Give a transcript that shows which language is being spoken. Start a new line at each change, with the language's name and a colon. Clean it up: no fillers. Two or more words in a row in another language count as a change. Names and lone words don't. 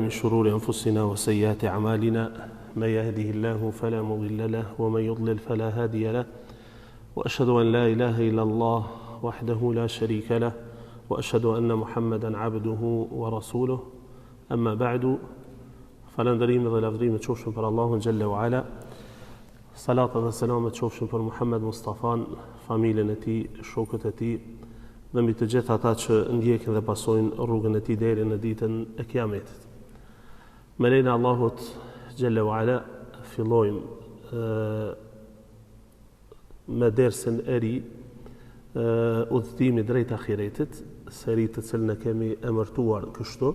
Arabic: من شرور أنفسنا وسيئات أعمالنا من يهده الله فلا مضل له ومن يضلل فلا هادي له وأشهد أن لا إله إلا الله وحده لا شريك له وأشهد أن محمدا عبده ورسوله أما بعد فلندريم
Albanian: dhe lavdrimet qofshin për Allahun
Arabic: جل وعلا.
Albanian: Salata dhe selamet qofshin për Muhammed Mustafan, familjen e tij, shokët e tij dhe mbi të gjithë ata që ndjekin dhe pasojnë rrugën e tij deri në ditën e Kiametit. Me lejnë Allahut
Arabic: جل وعلا
Albanian: fillojmë me dersin e ri udhëtimi drejt ahiretit, seri të cilën e kemi emërtuar kështu.